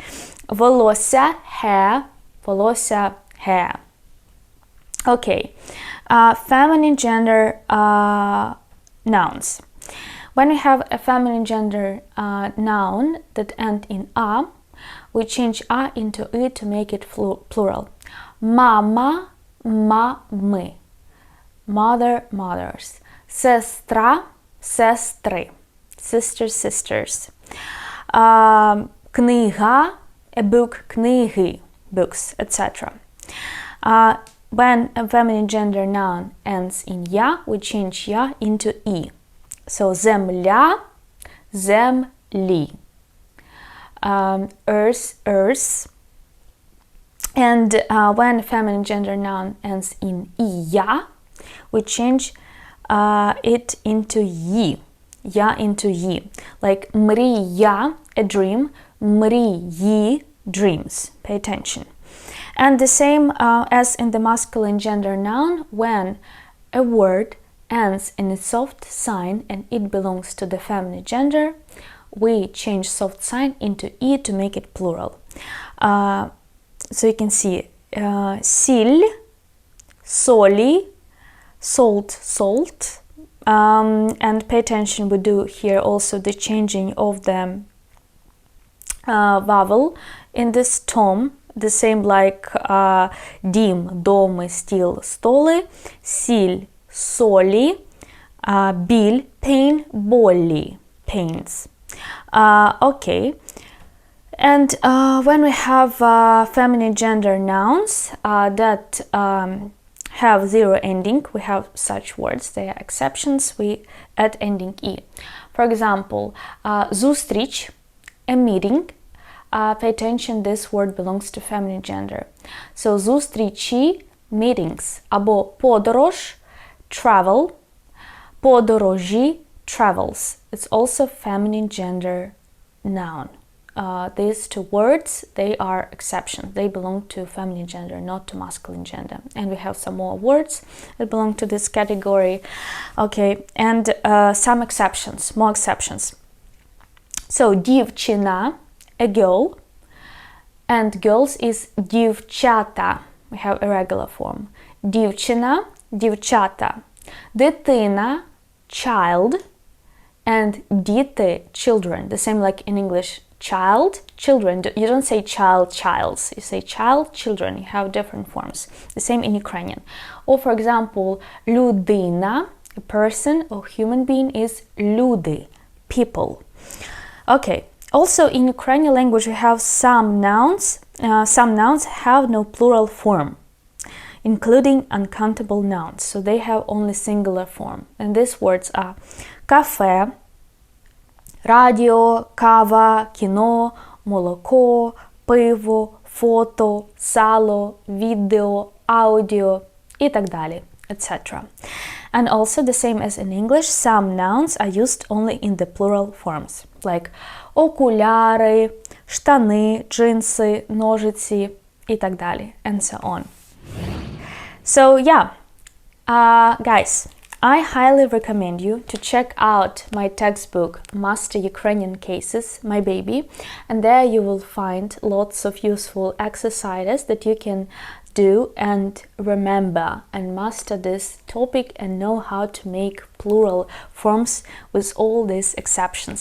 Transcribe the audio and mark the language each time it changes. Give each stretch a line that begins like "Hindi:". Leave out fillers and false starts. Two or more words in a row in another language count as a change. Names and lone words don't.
Ukrainian: Волосся, hair, волосся, hair.
English: Okay, feminine gender nouns. When we have a feminine gender noun that end in a, we change a into e to make it plural.
Ukrainian: Мама, мами.
English: Mother, mothers.
Ukrainian: Сестра, сестри.
English: Sisters, sisters. Книга, a book, книги, books, etc. When a feminine gender noun ends in ya, we change ya into e.
Ukrainian: So земля, землі.
English: Earth, earth. And when a feminine gender noun ends in ya, we change it into yi. Ya into yi. Like мрія, a dream, мрії, dreams. Pay attention. And the same as in the masculine gender noun, when a word ends in a soft sign and it belongs to the feminine gender, we change soft sign into e to make it plural. So you can see
Ukrainian: сіль, солі,
English: salt, salt. And pay attention, we do here also the changing of the vowel in this tone, the same like
Ukrainian: дім, доми, стіл, столи, сіль, солі, біль,
English: pain, болі, pains. Okay. And when we have feminine gender nouns that have zero ending, we have such words, they are exceptions, we add ending e. For example, зустріч, a meeting. Pay attention, this word belongs to feminine gender. So зустрічі, meetings.
Ukrainian: Або подорож,
English: travel.
Ukrainian: Подорожі,
English: travels. It's also feminine gender noun. These two words, they are exceptions. They belong to feminine gender, not to masculine gender. And we have some more words that belong to this category. Okay, and some exceptions, more exceptions. So дівчина, a girl, and girls is дівчата. We have irregular form.
Ukrainian: Дівчина, дівчата. Дитина,
English: child, and діти, children. The same like in English, child, children. You don't say child, childs. You say child, children. You have different forms. The same in Ukrainian. Or for example, людина, a person or human being is люди, people. Okay. Also in Ukrainian language we have some nouns. Some nouns have no plural form, including uncountable nouns. So they have only singular form. And these words are
Ukrainian: кафе, радіо, кава, кіно, молоко, пиво, фото, сало, відео, аудіо і так далі,
English: etc. And also the same as in English, some nouns are used only in the plural forms, like
Ukrainian: окуляри, штани, джинси, ножиці і так далі,
English: and so on. So yeah, guys, I highly recommend you to check out my textbook, Master Ukrainian Cases, my baby, and there you will find lots of useful exercises that you can do and remember and master this topic and know how to make plural forms with all these exceptions.